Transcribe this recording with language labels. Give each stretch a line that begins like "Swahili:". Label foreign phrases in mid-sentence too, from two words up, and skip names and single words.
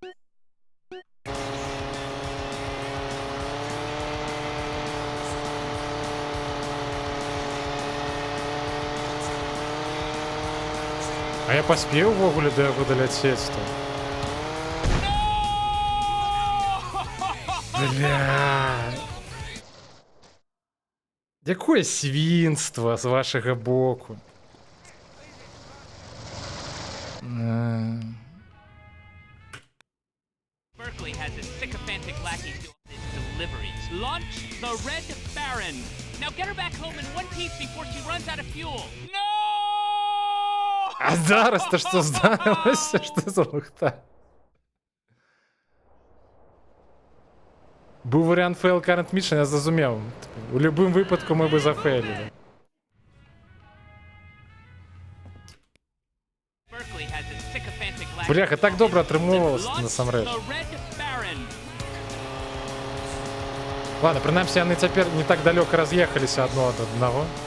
Belarusian: А я поспеў увогуле да яго даляцець-то? Бля. Якое свінства з вашага боку.
English: Berkeley has his sycophantic lackeys doing his deliveries. Launch the Red Baron. Now get her back home in one piece before she runs out of fuel. No!
Belarusian: А зараз-то што здарылася? Што за лухта? Быў варыянт
English: fail current mission,
Belarusian: я зразумеў. У любым выпадку мы бы зафейлілі. Бляха, так добра атрымоўвалася насамрэч. Ладно, прынамсі яны цяпер не так далёка раз'ехаліся адно ад аднаго.